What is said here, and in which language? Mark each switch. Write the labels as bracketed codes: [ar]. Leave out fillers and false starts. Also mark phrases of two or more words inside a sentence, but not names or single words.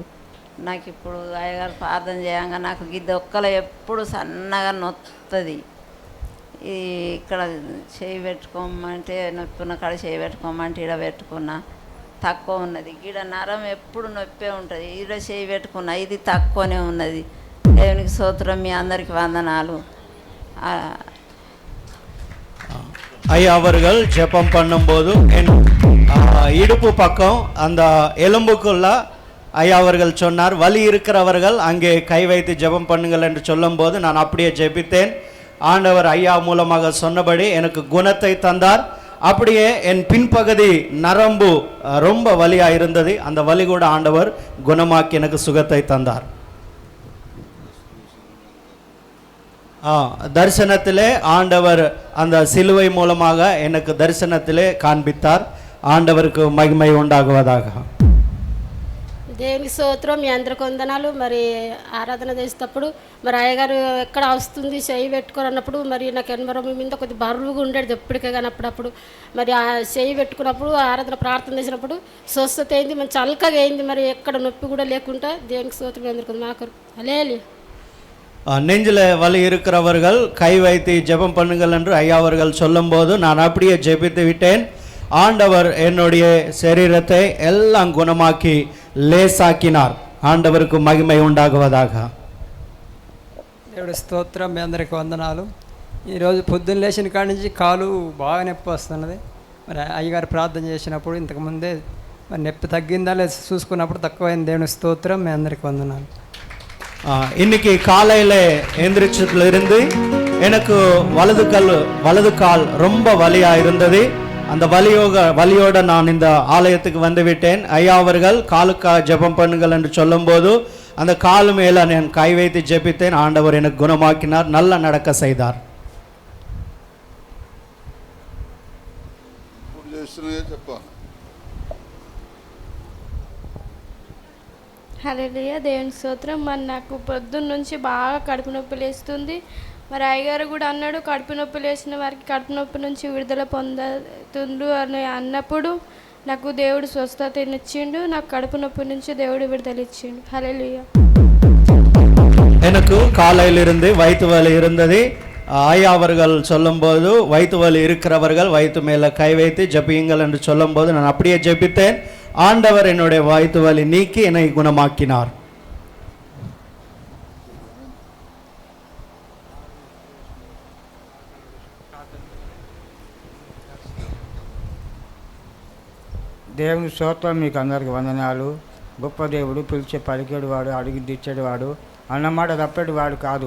[te] నాకు ఇప్పుడు అయ్యగారు ప్రార్థన చేయంగా నాకు గిద్ద ఒక్కలో ఎప్పుడు సన్నగా నొత్తది. ఇక్కడ చేయి పెట్టుకోమంటే నొప్పున్న కాడ చేయి పెట్టుకోమంటే ఈడ పెట్టుకున్నా తక్కువ ఉన్నది. ఈడ నరం ఎప్పుడు నొప్పే ఉంటుంది. ఈడ చేయి పెట్టుకున్నా ఇది తక్కువనే ఉన్నది. దేవునికి స్తోత్రం. మీ అందరికి వందనాలు. [ta] ஐயா அவர்கள் ஜெபம் பண்ணும்போது என் இடுப்பு பக்கம் அந்த எலும்புக்குள்ள ஐயா அவர்கள் சொன்னார், வலி இருக்கிறவர்கள் அங்கே கை வைத்து ஜெபம் பண்ணுங்கள் என்று சொல்லும்போது நான் அப்படியே ஜெபித்தேன். ஆண்டவர் ஐயா மூலமாக சொன்னபடி எனக்கு குணத்தை தந்தார். அப்படியே என் பின்பகுதி நரம்பு ரொம்ப வலியாக இருந்தது. அந்த வலி கூட ஆண்டவர் குணமாக்கி எனக்கு சுகத்தை தந்தார். தரிசனத்திலே ஆண்டவர் அந்த சிலுவை மூலமாக எனக்கு தரிசனத்திலே காண்பித்தார். ஆண்டவருக்கு மகிமை உண்டாகுவதாக. [te] దేవుని స్తోత్రం. మీ అందరికి వందనాలు. మరి ఆరాధన చేసేటప్పుడు మరి అయ్యగారు ఎక్కడ వస్తుంది చేయి పెట్టుకొని అన్నప్పుడు మరి నాకు ఎనమరం మీద కొద్ది బరువుగా ఉండేది ఎప్పటికే కానీ అప్పుడప్పుడు మరి ఆ చేయి పెట్టుకున్నప్పుడు ఆరాధన ప్రార్థన చేసినప్పుడు స్వస్థత అయింది, మంచి చల్కగా అయింది. మరి ఎక్కడ నొప్పి కూడా లేకుండా దేవునికి స్తోత్రం. అందరికి మాకు అలేలి. [ta] நெஞ்சில் வலி இருக்கிறவர்கள் கை வைத்து ஜெபம் பண்ணுங்கள் என்று ஐயா அவர்கள் சொல்லும்போது நான் அப்படியே ஜெபித்து விட்டேன். ஆண்டவர் என்னுடைய சரீரத்தை எல்லாம் குணமாக்கி லேசாக்கினார். ஆண்டவருக்கு மகிமை உண்டாகுவதாக. [te] దేవుడి స్తోత్రం. మీ అందరికి వందనాలు. ఈరోజు పొద్దున్న లేచిన కాడి నుంచి కాలు బాగా నొప్పి వస్తున్నది. మరి అయ్యగారు ప్రార్థన చేసినప్పుడు ఇంతకుముందే మరి నొప్పి తగ్గిందా లేదా చూసుకున్నప్పుడు తక్కువైంది. దేవుని స్తోత్రం. మీ అందరికి వందనాలు. [ta] இன்னைக்கு காலையில் எந்திரிச்சதுலேருந்து எனக்கு வலது கால் ரொம்ப வலியாக இருந்தது. அந்த வலியோட நான் இந்த ஆலயத்துக்கு வந்து விட்டேன். ஐயா அவர்கள் காலுக்கா ஜெபம் பண்ணுங்கள் என்று சொல்லும்போது அந்த காலு மேலே நான் கை வைத்து ஜெபித்தேன். ஆண்டவர் எனக்கு குணமாக்கினார், நல்லா நடக்க செய்தார். [te] హల్లెలూయా. దేవుని స్తోత్రం. మరి నాకు పొద్దున్న నుంచి బాగా కడుపు నొప్పి లేస్తుంది. మరి అయ్యగారు కూడా అన్నాడు, కడుపు నొప్పి లేచిన వారికి కడుపు నొప్పి నుంచి విడుదల పొందుతుండు అని అన్నప్పుడు నాకు దేవుడు స్వస్థతనిచ్చిండు. నాకు కడుపు నొప్పి నుంచి దేవుడు విడుదల ఇచ్చిండు. హల్లెలూయా. [ta] எனக்கு காலையிலிருந்து வயிற்று வலி இருந்தது. ஐயா அவர்கள் சொல்லும்போது வயிற்று வலி இருக்கிறவர்கள் வயிற்று மேலே கை வைத்து ஜெபியுங்கள் என்று சொல்லும்போது நான் அப்படியே ஜெபித்தேன். ஆண்டவர் என்னுடைய வயிற்று வலி நீக்கி என்னை குணமாக்கினார். [te] దేవుని స్తోత్రం. మీకు అందరికి వందనాలు. గొప్ప దేవుడు, పిలిచే పలికేడువాడు, అడిగి తెచ్చేవాడు, అన్నమాట తప్పేటివాడు కాదు.